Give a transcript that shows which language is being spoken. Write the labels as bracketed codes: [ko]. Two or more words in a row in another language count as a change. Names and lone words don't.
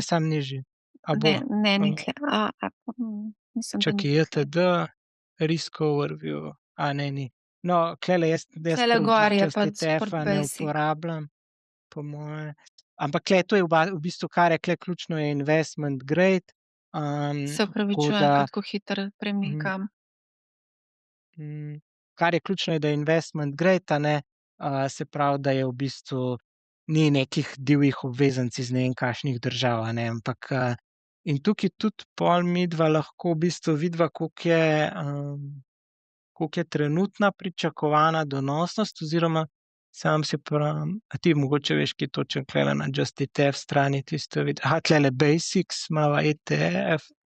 [sl] mojem samo nižji. A bo? Ne, ni tle. Mislim, da Čakaj, ni tle. JTD, Risk Overview. Ne, ni. No, tulele jaz Tule gor je Just pa ETF-a Sport ne Basic. uporabljam, po moje. Ampak to je v bistvu, kar je ključno, je [en] investment grade. [sl] Se Tako opravičujem, da, ker tako hitro premikam. kar je ključno, je, da je [en] investment grade, [sl] a ne. Se pravi, da je v bistvu ni nekih divjih obveznic iz ne vem kakšnih držav, a ne, ampak, in tukaj tudi pol midva lahko v bistvu vidiva, koliko je trenutna pričakovana donosnost oziroma sam se pravim, a ti mogoče veš, kaj točno tulele na Just ETF strani tisto tulele Basics imava ETF.